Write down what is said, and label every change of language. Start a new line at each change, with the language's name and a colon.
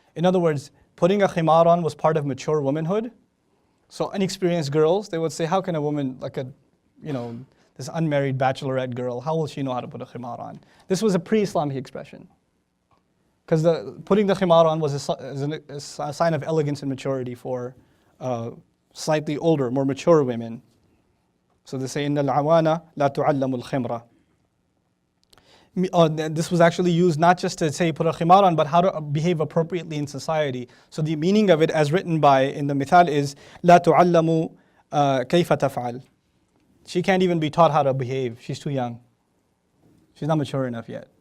English: In other words, putting a khimar on was part of mature womanhood. So inexperienced girls, they would say, how can a woman, like a, this unmarried bachelorette girl, how will she know how to put a khimar on? This was a pre-Islamic expression. Because putting the khimar on was a sign of elegance and maturity for slightly older, more mature women. So they say,
Arabic: إِنَّ الْعَوَانَ لَا تُعَلَّمُ الْخِمْرَ.
English: This was actually used not just to say put a khimar on, but how to behave appropriately in society. So the meaning of it as written in the mithal is,
Arabic: لَا تُعَلَّمُ كَيْفَ تَفْعَلُ.
English: She can't even be taught how to behave. She's too young. She's not mature enough yet.